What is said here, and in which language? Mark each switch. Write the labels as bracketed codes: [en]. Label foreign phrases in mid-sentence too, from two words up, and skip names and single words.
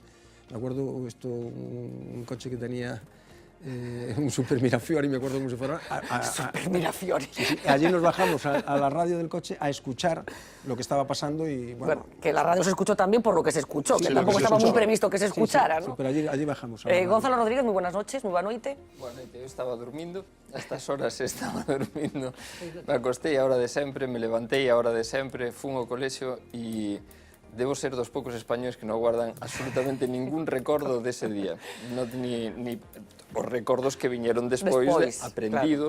[es] Me acuerdo un coche que tenía un Super Mirafiori, me acuerdo cómo se fuera. Super Mirafiori. Sí, allí nos bajamos a la radio del coche a escuchar lo que estaba pasando y bueno... que la radio se escuchó también por lo que se escuchó, Sí, que lo tampoco que se estaba muy escuchó. previsto que se escuchara, sí, ¿no? pero allí bajamos. A la radio. Gonzalo Rodríguez, muy buenas noches, muy buena noite. [gl] Boa noite, eu estaba dormindo, a estas horas estaba dormindo, me acostei a hora de sempre, me levantei a hora de sempre, fun ao colexio e debo ser dos poucos españoles que non guardan absolutamente ningún recordo dese día, non ni os recordos que viñeron despois aprendidos,